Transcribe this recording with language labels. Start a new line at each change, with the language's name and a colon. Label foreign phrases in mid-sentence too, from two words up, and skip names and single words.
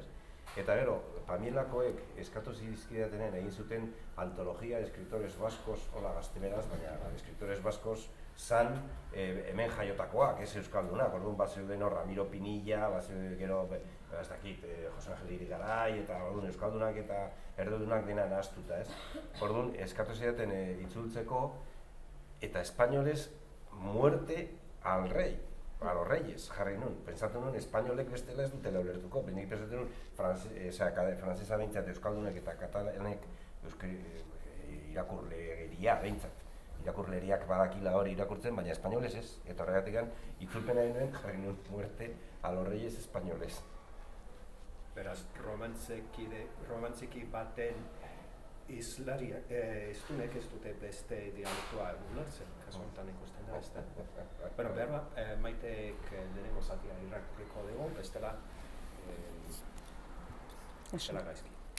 Basque: Eta gero, Pamielakoek eskatu zizkidatenen egin zuten
Spanish: antologia de escritores vascos,
Basque: hola gazteleraz, baina
Spanish: escritores vascos
Basque: zan hemen jaiotakoak, ez euskaldunak. Orduan bat zeuden hor Ramiro Pinilla, bat zeuden gero, ez dakit, Jose Angel Irigaray, eta orduan euskaldunak eta erdudunak dena nahaztuta, ez? Orduan eskatu zidaten itzultzeko eta espainolez
Spanish: muerte al rey. A los reyes,
Basque: jarri nun. Pentsatu nun, espainolek bestela ez dutela ulertuko. Nik pentsatu nun, frantzesa behintzat euskaldunek eta katalanek irakurleria behintzat. Irakurleriak badakila hori irakurtzen, baina espainolez ez. Eta horregatik itzulpena nuen, jarri nun,
Spanish: muerte a los reyes españoles.
Basque: Beraz, romantzeki baten iztunek ez dute beste dialektua ulertzen, kasu honetan ikusten da, ez da. Bueno, behar Maiteek lehenengo zatia irakurriko dugu, bestela gaizki.